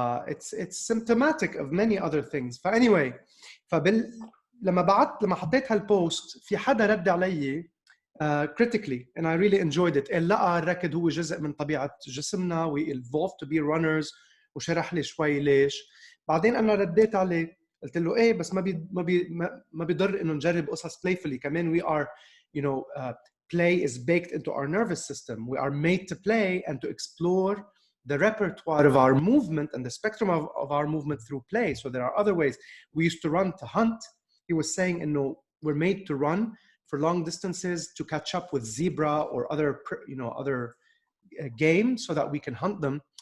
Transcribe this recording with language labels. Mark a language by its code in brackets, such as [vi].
[en] it's symptomatic of many other things. anyway [ar] لما حطيت هالبوست في حدا رد علي [en] critically and I really enjoyed it. [ar] لقى الركض هو جزء من طبيعة جسمنا [en] we evolved to be runners [ar] وشرح لي شوي ليش. بعدين أنا رديت عليه قلت له إيه بس ما بيضر إنه نجرب قصص playfully كمان. [en] we are play is baked into our nervous system. We are made to play and to explore the repertoire of our movement and the spectrum of our movement through play. So there are other ways. We used to run to hunt. He was saying, we're made to run for long distances to catch up with zebra or other game so that we can hunt them.